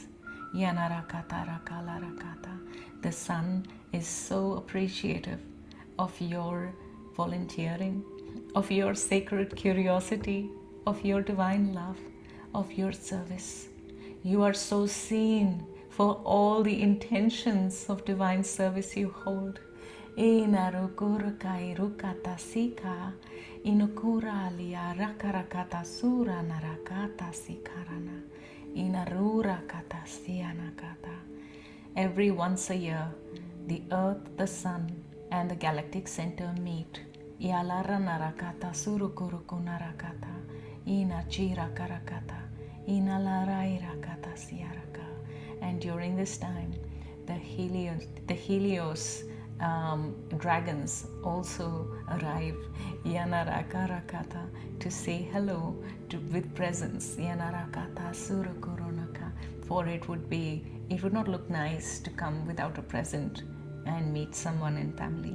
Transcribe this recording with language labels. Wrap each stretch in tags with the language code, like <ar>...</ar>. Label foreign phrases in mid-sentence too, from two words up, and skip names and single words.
<en>Yanarakatarakalaraka. The sun is so appreciative of your volunteering, of your sacred curiosity, of your divine love, of your service. You are so seen for all the intentions of divine service you hold. Inarukurukairukatasika inukuralia rakarakata sura narakata sikarana inarura katasianakata. Every once a year, the earth, the sun, and the galactic center meet. Yalara narakata surukuruku narakata inachira karakata inalaraira siaraka. And during this time, the Helios dragons also arrive, Yanarakarakata, to say hello with presence. Yanarakata Surukurunaka. For it would not look nice to come without a present and meet someone in family.</en>